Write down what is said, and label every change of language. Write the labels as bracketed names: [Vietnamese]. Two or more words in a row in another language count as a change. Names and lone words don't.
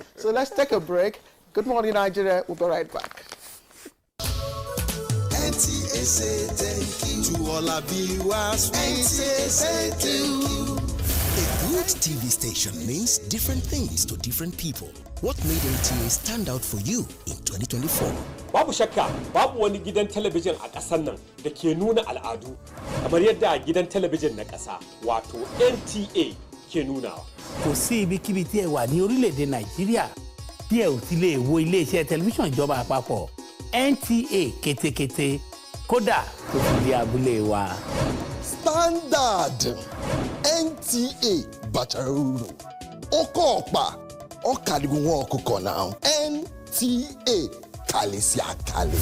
[English] So let's take a break. Good morning, Nigeria. We'll be right back. NTA say thank you to all our viewers. NTA say thank you. A good TV station means different things to different people. What made NTA stand out for you in 2024? [Hausa] Babu shakka, babu wani gidan talabijin a ƙasar nan da ke nuna al'adu kamar yadda gidan talabijin na ƙasa wato NTA ke nunawa. [Yoruba] Kò sí ibikíbi tí ẹ wà ní orílẹ̀-èdè Nàìjíríà tí ẹ ò ti lè wo ilé-iṣẹ́ tẹlifíṣàn ìjọba àpapọ̀. NTA kétékété kódà tó fi di abúlé wa. [English] Standard NTA Bacharuru Okopa Okadigun Okoko now NTA Kalisiakale.